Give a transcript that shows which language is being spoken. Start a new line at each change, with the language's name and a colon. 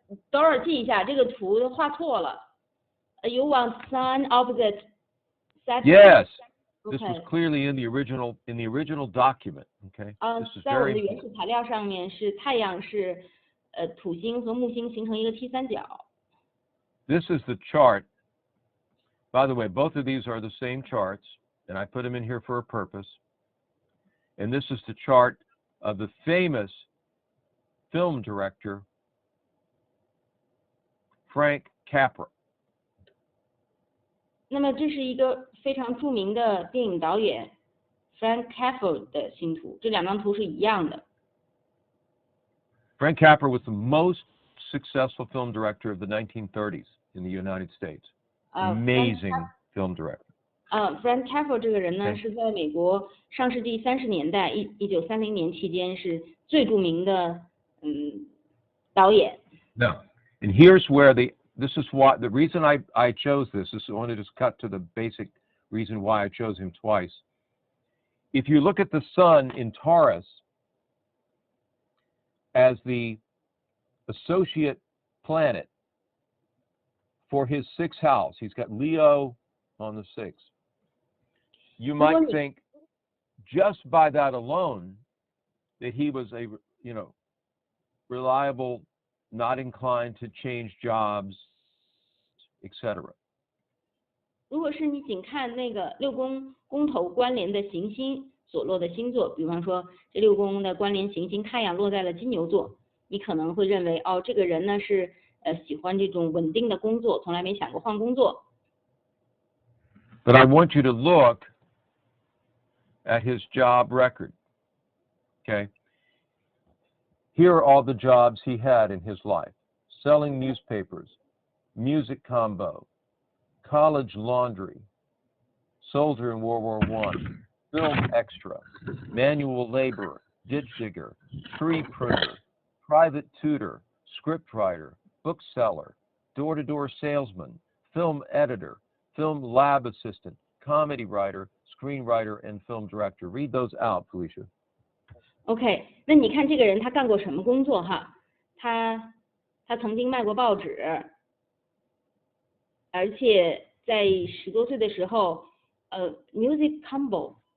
Chinese: 等会儿记一下，这个图画错了。
English: You want sun opposite Saturn? Yes. Okay. This was clearly in the original document, okay? This is
Chinese: 在我们
English: very
Chinese: 的原始材料上面是太阳是土星和木星形成一个 T 三角。
English: This is the chart. By the way, both of these are the same charts, and I put them in here for a purpose. And this is the chart of the famous film director Frank Capra.
Chinese: 那么这是一个非常著名的电影导演 Frank Capra 的星图，这两张图是一样的。
English: Frank Capra was the most successful film director of the 1930s in the United States. Amazing film director.
Chinese: Frank Capra 这个人呢，
English: Okay.
Chinese: 是在美国上世纪30年代1930年期间是最著名的导演。
English: Now, and here's where this is why the reason I chose this is I want to just cut to the basic reason why I chose him twice. If you look at the sun in Taurus as the associate planet for his sixth house, he's got Leo on the sixth. You might think just by that alone that he was a reliable, not inclined to change jobs, etc.
Chinese: 如果是你仅看那个六宫宫头关联的行星所落的星座，比方说这六宫的关联行星太阳落在了金牛座，你可能会认为这个人呢是喜欢这种稳定的工作，从来没想过换工作。
English: But I want you to look at his job record. Okay? Here are all the jobs he had in his life: selling newspapers, music combo, college laundry, soldier in World War I, film extra, manual laborer, ditch digger, tree pruner, private tutor, scriptwriter, bookseller, door-to-door salesman, film editor, film lab assistant, comedy writer, screenwriter, and film director. Read those out, Felicia.
Chinese: OK， 那你看这个人他干过什么工作哈？他曾经卖过报纸，而且在10多岁的时候，
English: music combo.